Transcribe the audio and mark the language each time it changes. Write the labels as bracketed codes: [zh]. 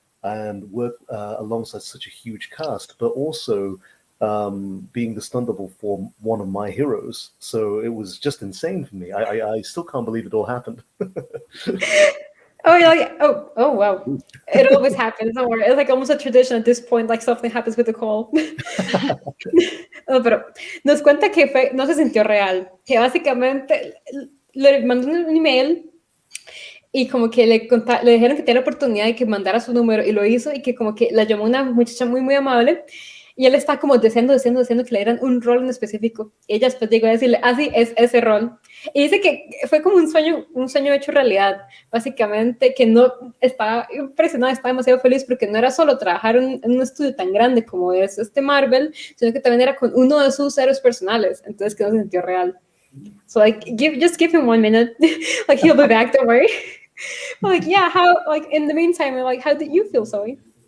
[en] and work alongside such a huge cast, but also being the stunt double for one of my heroes. So it was just insane for me. I still can't believe it all happened. Oh, yeah, oh, wow. It always happens. Don't worry. It's like almost a tradition at this point, like something happens with the call. [es] No, pero nos cuenta que no se sintió real, que básicamente le mandó un email y como que le dijeron que tenía la oportunidad de que mandara su número y lo hizo, y que como que la llamó una muchacha muy, muy amable, y él está como deseando que le dieran un rol en específico. Y ella después llegó a decirle, sí, es ese rol. Y dice que fue como un sueño hecho realidad, básicamente, que no estaba impresionada, estaba demasiado feliz porque no era solo trabajar en un estudio tan grande como es Marvel, sino que también era con uno de sus héroes personales, entonces que no se sintió real. [en] So like, just give him 1 minute, like he'll be back, don't worry. Like, yeah, how, like, in the meantime, like, how did you feel, Zoe?